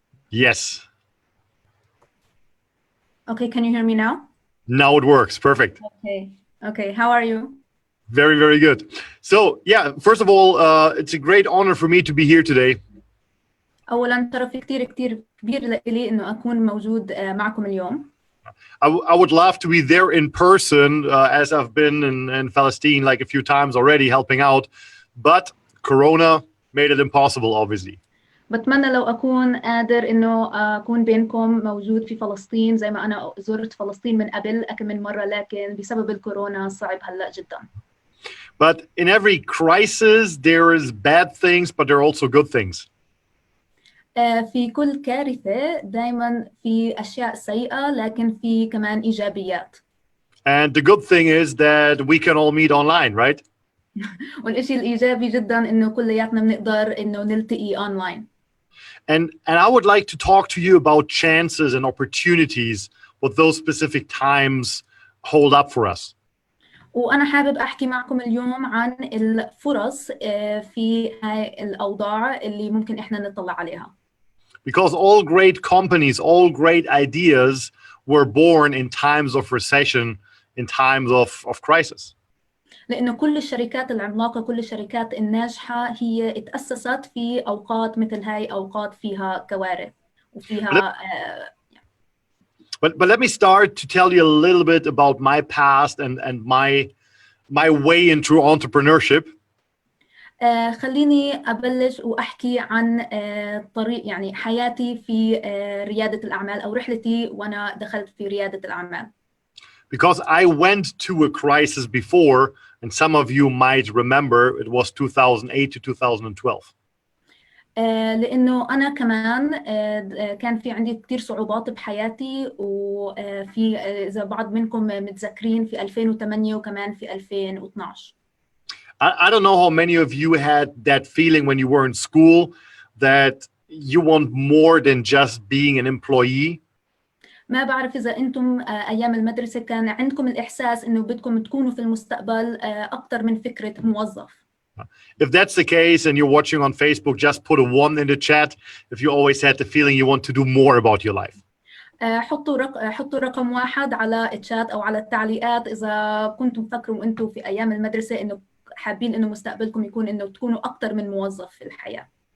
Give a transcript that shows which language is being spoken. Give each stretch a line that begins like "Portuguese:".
English: Yes. Okay, can you hear me now? Now it works. Perfect. Okay. How are you? Very, very good. So, yeah, first of all, it's a great honor for me to be here today.
Arabic: أولاً شرف كتير كبير لي إنه أكون موجود معكم اليوم.
English: I would love to be there in person, as I've been in Palestine like a few times already helping out, but Corona made it impossible, obviously.
Arabic: بتمنى لو أكون قادر إنه أكون بينكم موجود في فلسطين زي ما أنا زرت فلسطين من قبل أكم من مرة، لكن بسبب الكورونا صعب هلأ جداً.
English: But in every crisis, there is bad things, but there are also good things.
Arabic: في كل كارثة دايماً في أشياء سيئة، لكن في كمان إيجابيات.
English: And the good thing is that we can all meet online, right?
Arabic: والإشي الإيجابي جداً إنه كلياتنا بنقدر إنه نلتقي online.
English: And I would like to talk to you about chances and opportunities, what those specific times hold up for us.
Arabic: وأنا حابب أحكي معكم اليوم عن الفرص في هاي الأوضاع اللي ممكن إحنا نطلع عليها.
English: Because all great companies, all great ideas were born in times of recession, in times of crisis.
Arabic: لأنه كل الشركات العملاقة، كل الشركات الناجحة هي اتأسست في أوقات مثل هاي، أوقات فيها كوارث وفيها
English: But let me start to tell you a little bit about my past and my way into entrepreneurship.
Arabic: خليني أبلش وأحكي عن طريق يعني حياتي في ريادة الأعمال أو رحلتي وأنا دخلت في ريادة الأعمال.
English: Because I went to a crisis before, and some of you might remember it was 2008 to 2012.
Arabic: لأنه أنا كمان كان في عندي كتير صعوبات بحياتي، وفي إذا بعض منكم متذكرين في 2008 وكمان في 2012.
English: I don't know how many of you had that feeling when you were in school that you want more than just being an employee.
Arabic: ما بعرف إذا أنتم أيام المدرسة كان عندكم الإحساس إنه بدكم تكونوا في المستقبل أكتر من فكرة موظف.
English: If that's the case and you're watching on Facebook, just put a 1 in the chat if you always had the feeling you want to do more about your life.
Arabic: حطوا رقم 1 على الشات أو على التعليقات إذا كنتم تفكروا أنتم في أيام المدرسة إنه حابين إنه مستقبلكم يكون إنه تكونوا أكتر من موظف في الحياة.